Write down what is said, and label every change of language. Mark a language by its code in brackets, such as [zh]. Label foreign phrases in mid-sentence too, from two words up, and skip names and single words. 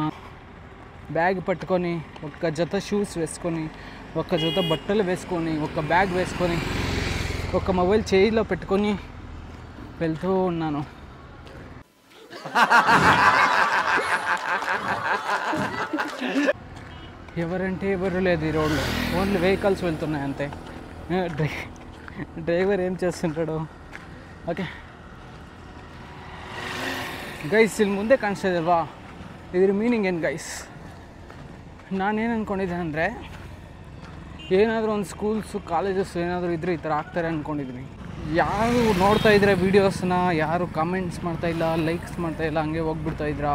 [te] బ్యాగ్ పట్టుకొని, ఒక జత షూస్ వేసుకొని, ఒక జత బట్టలు వేసుకొని, ఒక బ్యాగ్ వేసుకొని, ఒక మొబైల్ చేయిలో పెట్టుకొని వెళ్తూ ఉన్నాను. ఎవరంటే ఎవరు లేదు ఈ రోడ్లో, [en] only vehicles [te] వెళ్తున్నాయి అంతే. డ్రైవర్ ఏం చేస్తుంటాడు. [kn] ఓకే ಗೈಸ್, ಇಲ್ಲಿ ಮುಂದೆ ಕಾಣಿಸ್ತಾ ಇದಲ್ವಾ, ಇದ್ರ ಮೀನಿಂಗ್ ಏನು ಗೈಸ್? ನಾನೇನು ಅಂದ್ಕೊಂಡಿದ್ದೆ ಅಂದರೆ, ಏನಾದರೂ ಒಂದು [en] schools, colleges [kn] ಏನಾದರೂ ಇದ್ದರೆ ಈ ಥರ ಆಗ್ತಾರೆ ಅಂದ್ಕೊಂಡಿದ್ದೀನಿ. ಯಾರು ನೋಡ್ತಾ ಇದ್ರೆ ವೀಡಿಯೋಸ್ನ, ಯಾರು ಕಾಮೆಂಟ್ಸ್ ಮಾಡ್ತಾಯಿಲ್ಲ, ಲೈಕ್ಸ್ ಮಾಡ್ತಾಯಿಲ್ಲ, ಹಂಗೆ ಹೋಗ್ಬಿಡ್ತಾಯಿದ್ರಾ?